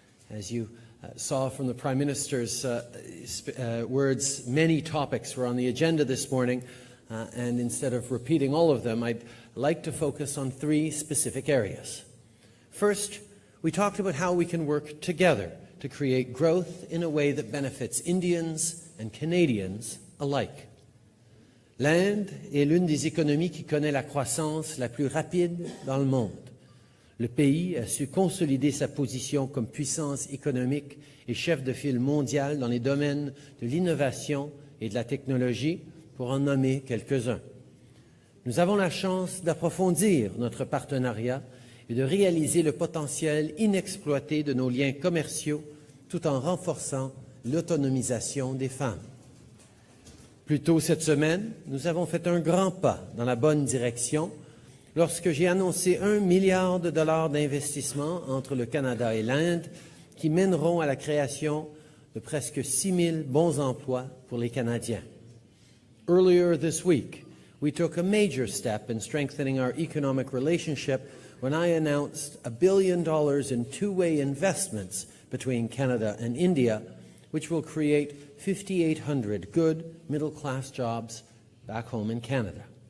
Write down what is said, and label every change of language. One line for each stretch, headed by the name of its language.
English: As you saw from the Prime Minister's words, many topics were on the agenda this morning, and instead of repeating all of them, I'd like to focus on three specific areas. First, we talked about how we can work together to create growth in a way that benefits Indians and Canadians alike.
French: L'Inde est l'une des économies qui connaît la croissance la plus rapide dans le monde. Le pays a su consolider sa position comme puissance économique et chef de file mondial dans les domaines de l'innovation et de la technologie, pour en nommer quelques-uns. Nous avons la chance d'approfondir notre partenariat et de réaliser le potentiel inexploité de nos liens commerciaux tout en renforçant l'autonomisation des femmes. Plus tôt cette semaine, nous avons fait un grand pas dans la bonne direction lorsque j'ai annoncé 1 milliard de dollars d'investissement entre le Canada et l'Inde qui mèneront à la création de presque 6 000 bons emplois pour les Canadiens.
English: Earlier this week, we took a major step in strengthening our economic relationship when I announced $1 billion in two-way investments between Canada and India, which will create 5,800 good middle-class jobs back home in Canada.